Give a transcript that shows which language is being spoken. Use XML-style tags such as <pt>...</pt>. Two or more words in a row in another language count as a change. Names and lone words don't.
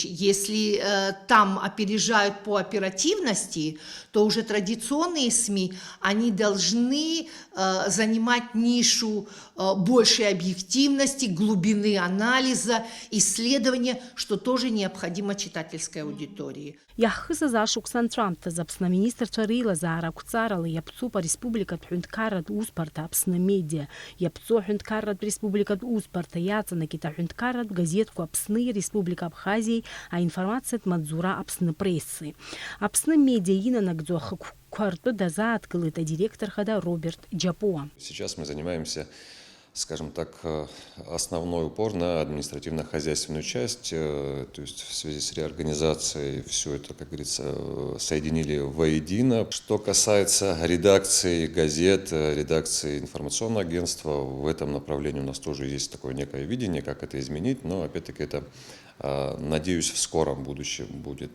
<ru>Если там опережают по оперативности, то уже традиционные СМИ, они должны занимать нишу большей объективности, глубины анализа, исследования, что тоже необходимо читательской аудитории.</ru> <ab>Иаҳхысыз ашықәсан ҵәамҭаз Аԥсны аминистрцәа реилазаара ақәҵарала иаԥҵуп ареспубликатә ҳәынҭқарратә усбарҭа Аԥсны медиа, иаԥҵоу аҳәынҭқарратә республикатә усбарҭа иаҵанакит аҳәынҭқарратә газеҭқәа Аԥсни Республика Абхазиеи аинформациатә маҵзура Аԥсны пресси. Аԥсны медиа инанагӡо ахықәқәа ртәы дазааҭгылеит адиректор хада Роберт Џьапуа.</ab> <ru>Сейчас мы занимаемся, скажем так, основной упор на административно-хозяйственную часть, то есть в связи с реорганизацией все это, как говорится, соединили воедино. Что касается редакции газет, редакции информационного агентства, в этом направлении у нас тоже есть такое некое видение, как это изменить, но опять-таки это, надеюсь, в скором будущем будет.</ru>